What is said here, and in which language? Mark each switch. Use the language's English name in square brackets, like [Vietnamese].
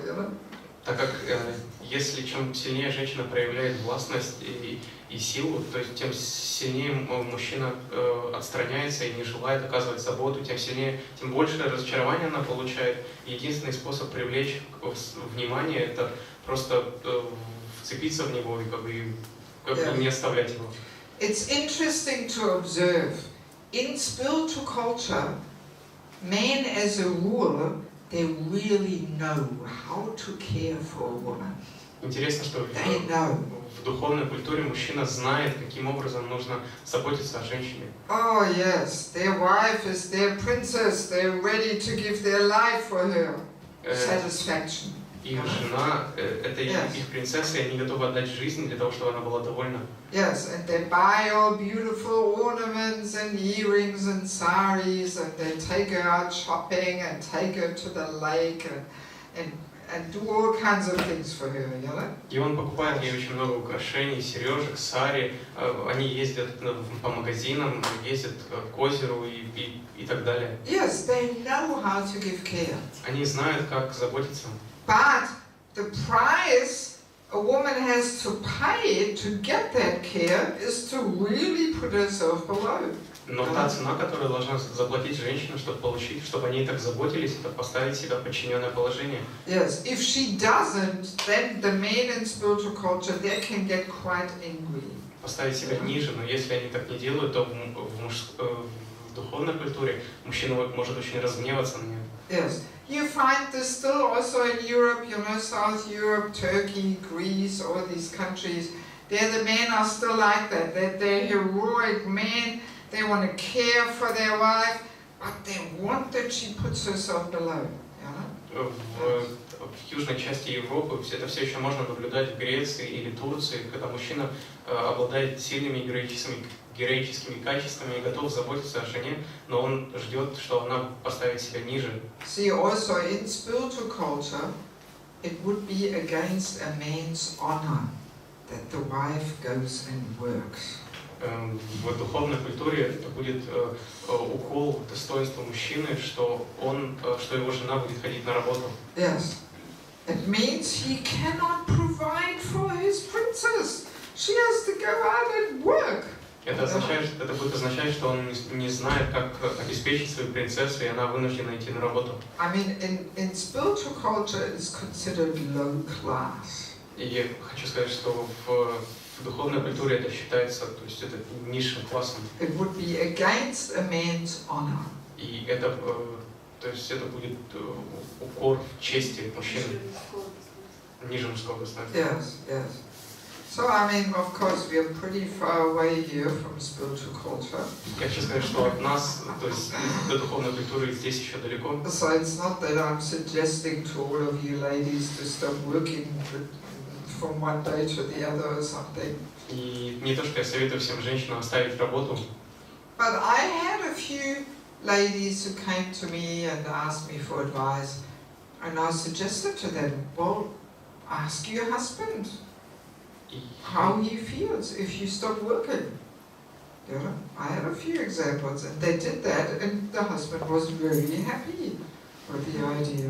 [English] You know. [Russian] Так как если чем сильнее женщина проявляет властность и силу, то есть тем сильнее мужчина отстраняется и не желает оказывать заботу, тем больше разочарования она получает. И единственный способ привлечь внимание — это просто вцепиться в него и как бы не оставлять его. [English] It's interesting to observe in spiritual culture, men as a rule, they really know how to care for a woman. [Russian] Интересно, что в духовной культуре мужчина знает, каким образом нужно заботиться о женщине. [English] Oh yes, their wife is their princess. They're ready to give their life for her. Satisfaction. [Russian] Их жена — это их принцесса, и они готовы отдать жизнь для того, чтобы она была довольна. [English] Yes, and they buy all beautiful ornaments and earrings and saris, and they take her out shopping and take her to the lake and do all kinds of things for her, you know? [Russian] И он покупает ей очень много украшений, сережек, сари. Они ездят по магазинам, ездят к озеру и так далее. [English] Yes, they know how to give care. [Russian] Они знают, как заботиться. [English] But the price a woman has to pay to get that care is to really put herself below. [Russian] Но та цена, которую должна заплатить женщина, чтобы получить, чтобы они так заботились, это поставить себя в подчиненное положение. [English] Yes, if she doesn't, then the men in spiritual culture they can get quite angry. [Russian] Поставить себя ниже, но если они так не делают, то в духовной культуре мужчина может очень разгневаться на нее. [English] Yes, you find this still also in Europe, you know, South Europe, Turkey, Greece, all these countries. There the men are still like that. They're heroic men. They want to care for their wife, but they want that she puts herself below. You know? [Russian] В южной части Европы это все еще можно наблюдать в Греции или Турции, когда мужчина обладает сильными героическими качествами и готов заботиться о жене, но он ждет, что она поставит себя ниже. [English] See, also in spiritual culture, it would be against a man's honor that the wife goes and works. [Russian] В духовной культуре это будет укол достоинства мужчины, что его жена будет ходить на работу. [English] Yes, it means he cannot provide for his princess. She has to go out and work. [Russian] Это будет означать, что он не знает, как обеспечить свою принцессу, и она вынуждена идти на работу. [English] I mean, in spiritual culture, it's considered low class. [Russian] И я хочу сказать, что в духовной культуре это считается, то есть это низшим классом. [English] It would be against a man's honor. [Russian] И это, то есть это будет укор в чести мужчины, ниже мужского достоинства. [English] Yes, yes. So I mean, of course, we are pretty far away here from spiritual culture. [Russian] Я хочу сказать, что от нас, то есть до духовной культуры здесь еще далеко. [English] So it's not that I'm suggesting to all of you ladies to stop working from one day to the other or something. [Russian] И не то, что я советую всем женщинам оставить работу. [English] But I had a few ladies who came to me and asked me for advice, and I suggested to them, well, ask your husband how he feels if you stop working. You know, I had a few examples, and they did that, and the husband was very happy with the idea.